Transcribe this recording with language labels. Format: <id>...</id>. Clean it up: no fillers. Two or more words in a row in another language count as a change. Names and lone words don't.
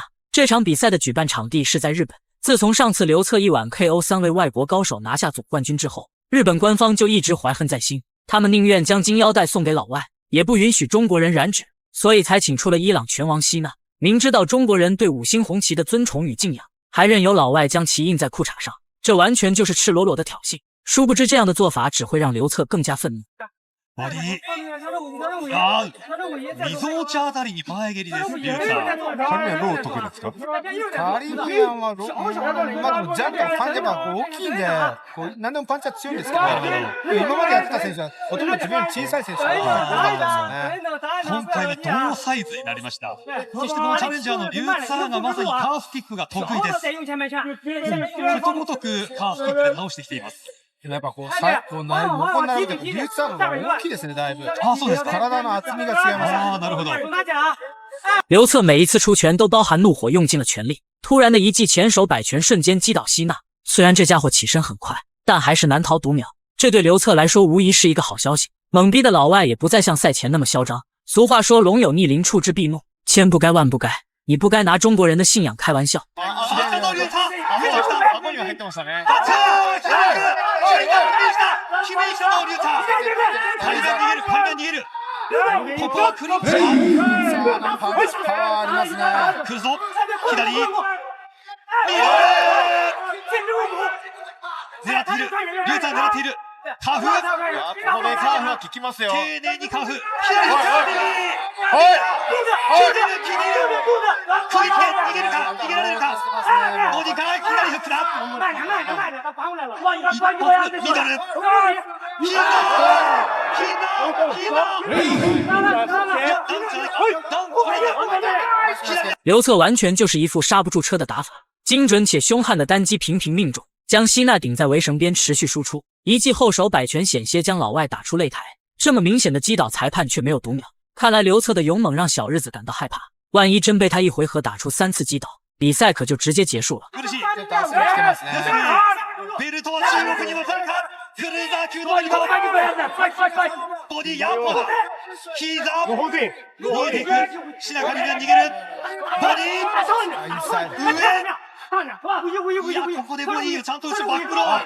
<zh>这场比赛的举办场地是在日本。自从上次刘策一晚 KO 3位外国高手拿下总冠军之后，日本官方就一直怀恨在心，他们宁愿将金腰带送给老外，也不允许中国人染指，所以才请出了伊朗拳王希纳。明知道中国人对5星红旗的尊崇与敬仰，还任由老外将其印在裤衩上，这完全就是赤裸裸的挑衅。殊不知这样的做法只会让刘策更加愤怒。</zh> <ja>ボディみぞおちあたりに前蹴りです。リュウさん。カリミアンロー得意ですか？カリミアンはまあでもジャンプのパンチは大きいんで、何でもパンチは強いんですけど、今までやってた選手はほとんど自分より小さい選手が多かったですよね。今回は同サイズになりました。そしてこのチャレンジャーのリュウツァーがまさにカーフキックが得意です。ことごとくカーフキックで直してきています。やっぱ横に並べてリュウツァーの方が大きいですね、だいぶ。そうですか。体の厚みが違います。なるほど。</ja> <zh>刘策每一次出拳都包含怒火，用尽了全力。突然的一记前手摆拳瞬间击倒希纳，虽然这家伙起身很快，但还是难逃读秒。这对刘策来说无疑是一个好消息。懵逼的老外也不再像赛前那么嚣张。俗话说龙有逆鳞，触之必怒，千不该万不该，你不该拿中国人的信仰开玩笑。</zh> <ja>ここはクリップ。パワーありますね。来るぞ。左。狙っている。リュウツァー狙っている。カーフ。ここでカーフは効きますよ。丁寧にカーフ。左。クリップ逃げるか逃げられるか。ボディから左フックだ。一発ミドル。</ja> <zh>刘策完全就是一副刹不住车的打法，精准且凶悍的单击频频命中，将希纳顶在围绳边持续输出，一记后手摆拳险些将老外打出擂台。这么明显的击倒，裁判却没有读秒。看来刘策的勇猛让小日子感到害怕，万一真被他一回合打出3次击倒，比赛可就直接结束了。</zh> <ja>ベルトは中国に渡るか。クルーザー級のベルト。ボディや膝。逃げていく。白髪が逃げる。ボディ上。いやここでボディをちゃんと打つバックロー。</ja>